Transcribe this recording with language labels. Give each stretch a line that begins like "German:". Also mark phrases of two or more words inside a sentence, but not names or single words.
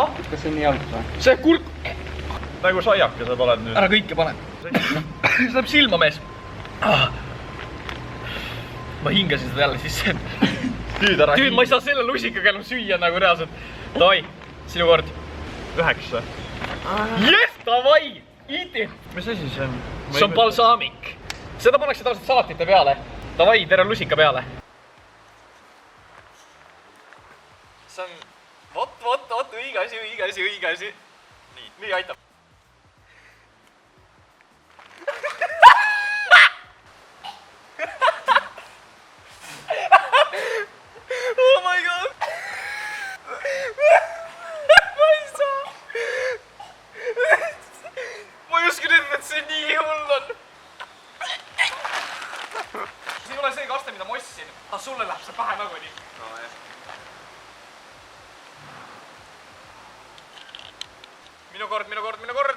Estonian: Kas see on nii halb või? See kurk... Nagu saiakesed oled nüüd. Ära kõike pane. See läheb silma, mees. Ma hingasin seda jälle sisse. Tüüd ära. Tüüd, ma ei saa selle lusikaga enam süüa nagu reaalselt. Davai, sinu kord. 9.
English: Yes, davai! Eat it!
Estonian: Mis asi see on? See on balsaamik. Seda pannakse tavaliselt salatite peale. Davai, tere lusika peale. See on... Vot, õige asi. Nii aitab.
English: Oh my god!
Estonian: Ma ei saa! Ma ei uske nüüd, et see nii hull on. See ei ole see kaste, mida ma ostsin. Sulle läheb see pähe nagunii. No, jah. Minu kord.